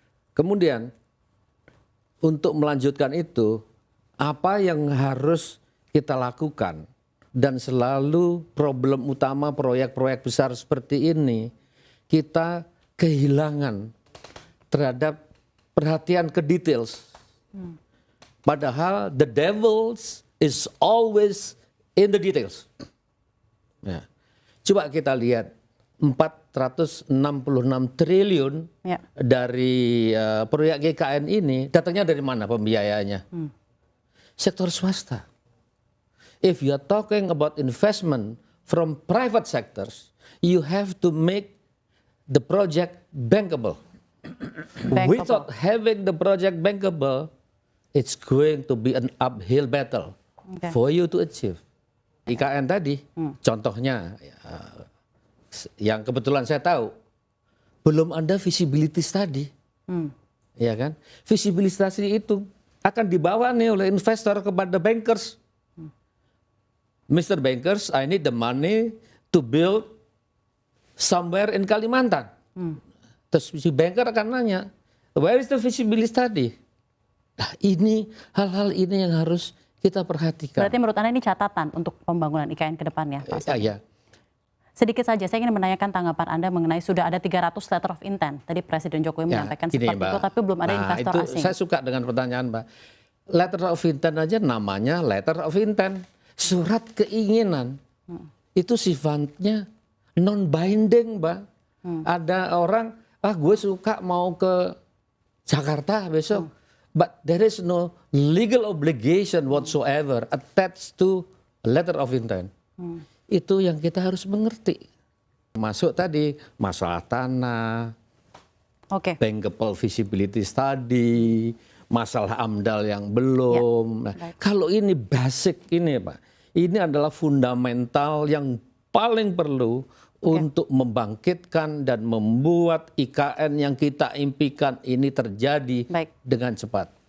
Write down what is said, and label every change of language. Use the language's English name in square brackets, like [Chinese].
[Indonesian] Kemudian untuk melanjutkan itu apa yang harus kita lakukan dan selalu problem utama proyek-proyek besar seperti ini kita kehilangan terhadap perhatian ke details. [English] Padahal the devil is always in the details. [Indonesian] Ya. Coba kita lihat 466 triliun dari proyek GKN ini datangnya dari mana pembiayaannya? Sektor swasta. [English] If you are talking about investment from private sectors, you have to make the project bankable. Without having the project bankable, it's going to be an uphill battle for you to achieve. [Indonesian] IKN tadi, contohnya yang kebetulan saya tahu, belum ada visibility study. Ya kan? Visibility study itu akan dibawa nih oleh investor kepada bankers. Mr. [English] Bankers, I need the money to build somewhere in Kalimantan. [Indonesian] Terus si banker akan nanya, [English] where is the visibility study? [Indonesian] Nah, ini hal-hal ini yang harus kita perhatikan. Berarti menurut Anda ini catatan untuk pembangunan IKN ke depannya, Pak Sony? Iya. Sedikit saja, saya ingin menanyakan tanggapan Anda mengenai sudah ada 300 letter of intent. Tadi Presiden Jokowi menyampaikan seperti itu, tapi belum ada investor itu asing. Saya suka dengan pertanyaan Mbak. Letter of intent aja namanya letter of intent. Surat keinginan. Itu sifatnya non-binding, Mbak. Ada orang, gue suka mau ke Jakarta besok. [English] But there is no legal obligation whatsoever attached to letter of intent. [Indonesian] Itu yang kita harus mengerti. Masuk tadi masalah tanah, bankable visibility study, masalah AMDAL yang belum. Nah, kalau ini basic ini Pak, ini adalah fundamental yang paling perlu untuk membangkitkan dan membuat IKN yang kita impikan ini terjadi dengan cepat.